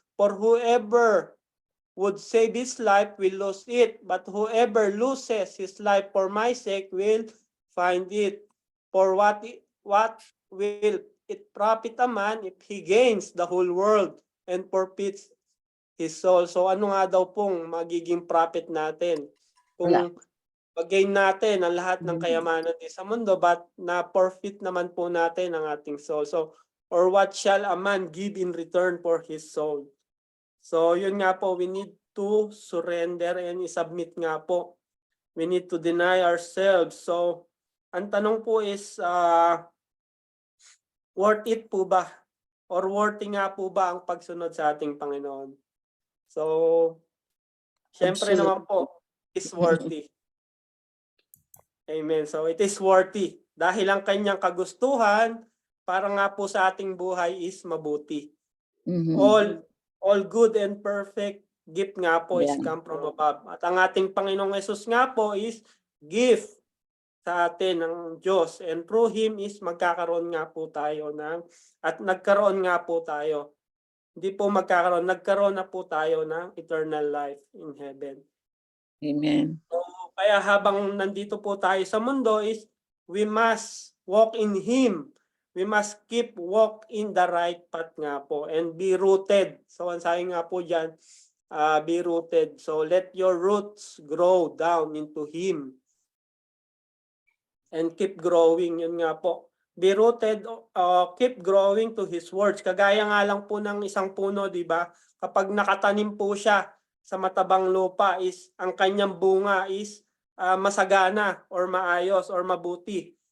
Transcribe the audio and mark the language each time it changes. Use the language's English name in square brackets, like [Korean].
[English] For whoever would save his life will lose it, but whoever loses his life for my sake will find it. For what will it profit a man if he gains the whole world and forfeits his soul? [Filipino] So ano nga daw pong magiging profit natin kung pag-gain natin ang lahat ng kayamanan din sa mundo but na forfeit naman po natin ang ating soul? [English] So, or what shall a man give in return for his soul? So, [Filipino] yun nga po, [English] we need to surrender and isubmit nga po. We need to deny ourselves. [Filipino] So, ang tanong po is, [English] worth it [Filipino] po ba? Or worthy nga po ba ang pagsunod sa ating Panginoon? [English] So, [Filipino] syempre naman po, [English] it's worthy. Amen. So, it is worthy. [Filipino] Dahil ang kanyang kagustuhan, para nga po sa ating buhay is mabuti. [English] All good and perfect gift nga po is come from above. [Filipino] At ang ating Panginoong Yesus nga po is gift sa atin ng Diyos. [English] And through Him is [Filipino] magkakaroon nga po tayo at nagkaroon nga po tayo. Hindi po magkakaroon, nagkaroon na po tayo ng eternal life in heaven. [English] Amen. [Filipino] So, kaya habang nandito po tayo sa mundo is [English] we must walk in Him. We must keep walk in the right path nga po and be rooted. [Filipino] So, ang sabi nga po dyan, [English] be rooted. So, let your roots grow down into Him. And keep growing. [Filipino] Yun nga po. [English] Be rooted, keep growing to His words. [Filipino] Kagaya nga lang po ng isang puno, di ba? Kapag nakatanim po siya sa matabang lupa, is ang kanyang bunga is masagana or maayos or mabuti.